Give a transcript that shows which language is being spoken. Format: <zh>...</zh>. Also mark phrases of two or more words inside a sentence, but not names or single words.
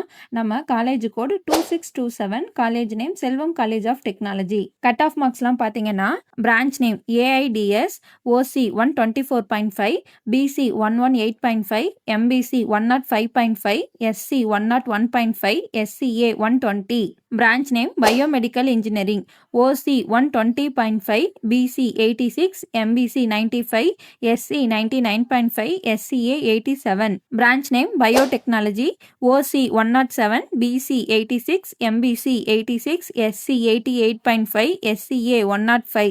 <en>நம்ம college code 2627, college name Selvam College of Technology. cut off marksலாம் பார்த்தீங்கன்னா branch name AIDS, OC 124.5, BC 118.5, MBC 105.5, SC 101.5, SCA 120. Branch name Biomedical Engineering. OC 120.5, BC 86, MBC 95, SC 99.5, SCA 87. Branch name Biotechnology. OC 107, BC 86, MBC 86, SC 88.5, SCA 105.</en>